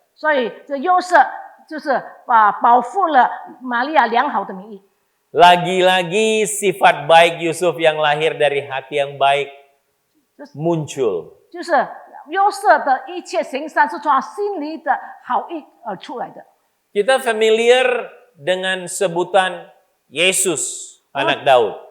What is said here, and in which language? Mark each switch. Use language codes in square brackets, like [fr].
[zh] 所以这约瑟就是保护了玛利亚良好的名誉。 [id] Lagi-lagi sifat baik Yusuf yang lahir dari hati yang baik muncul. [zh] 就是约瑟的一切行善是从他心里的好意而出来的。 [id] Kita familiar dengan sebutan Yesus, anak Daud.